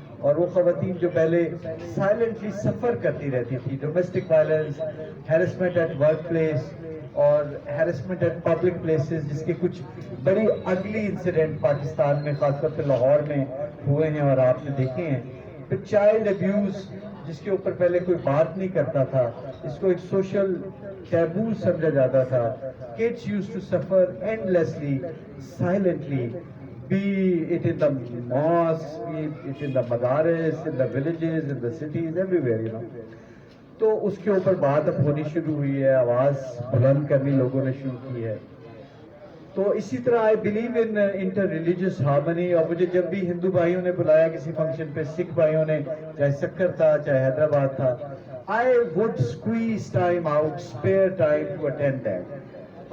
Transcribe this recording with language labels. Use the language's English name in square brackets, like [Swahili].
[Urdu] اور وہ خواتین جو پہلے سائلنٹلی سفر کرتی رہتی تھی، domestic violence, harassment at work place اور ہیرسمنٹ ایٹ پبلک پلیسز، جس کے کچھ بڑی اگلی انسیڈنٹ پاکستان میں خاص طور پہ لاہور میں ہوئے ہیں اور آپ نے دیکھے ہیں. پھر چائلڈ ابیوز، جس کے اوپر پہلے کوئی بات نہیں کرتا تھا، اس کو ایک سوشل taboo سمجھا جاتا تھا. [English] Kids used to suffer endlessly, silently, be it in the mosques, be it in the madaris, in the villages, in the cities, everywhere, you know. [Urdu] تو اس کے اوپر بات اب ہونی شروع ہوئی ہے, آواز بلند کرنی لوگوں نے شروع کی ہے. تو اسی طرح [English] I believe in interreligious harmony. [Urdu] اور مجھے جب بھی ہندو بھائیوں نے بلایا کسی فنکشن پہ, سکھ بھائیوں نے, چاہے سکر تھا چاہے حیدرآباد تھا, [English] I would squeeze time out, spare time to attend that.